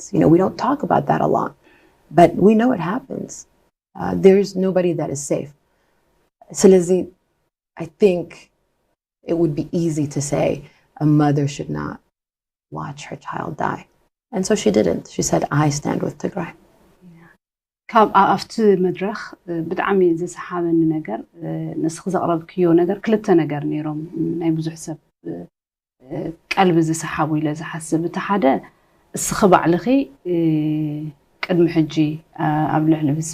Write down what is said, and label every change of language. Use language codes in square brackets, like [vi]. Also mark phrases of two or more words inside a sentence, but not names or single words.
[en] You know, we don't talk about that a lot, but we know it happens. There's nobody that is safe. So, Lizzie, I think it would be easy to say a mother should not watch her child die. And so she didn't. She said, I stand with Tigray. [ti] ካብ ኣብቲ መድረኽ ብጣዕሚ ዘሰሓበኒ ነገር ንስኺ ዘቕረብክዮ ነገር ክልተ ነገር ነይሮም ናይ ብዙሕ ሰብ ቀልቢ ዝሰሓቡ ኢለ ዝሓስብ እቲ ሓደ እስኺ ባዕልኺ ቅድሚ ሕጂ ኣብ ልዕሊ ህዝቢ